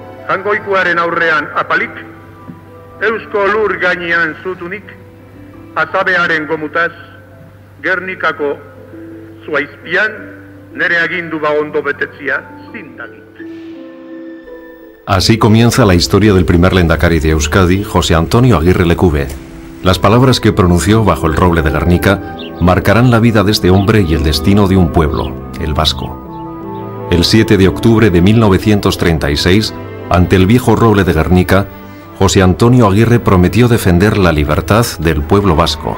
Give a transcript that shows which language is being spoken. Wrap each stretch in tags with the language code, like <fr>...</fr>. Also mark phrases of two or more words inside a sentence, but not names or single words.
<eu>Jangoikoaren aurrean apalik, eusko lur gainean zutunik, azabearen gomutaz, Gernikako zuaizpian, nere agindu ba ondo betetzia zindagit.</eu> <es>Así comienza la historia del primer lehendakari de Euskadi, José Antonio Aguirre Lecube. Las palabras que pronunció bajo el roble de Gernika marcarán la vida de este hombre y el destino de un pueblo, el vasco. El 7 de octubre de 1936, ante el viejo roble de Gernika, José Antonio Aguirre prometió defender la libertad del pueblo vasco.</es>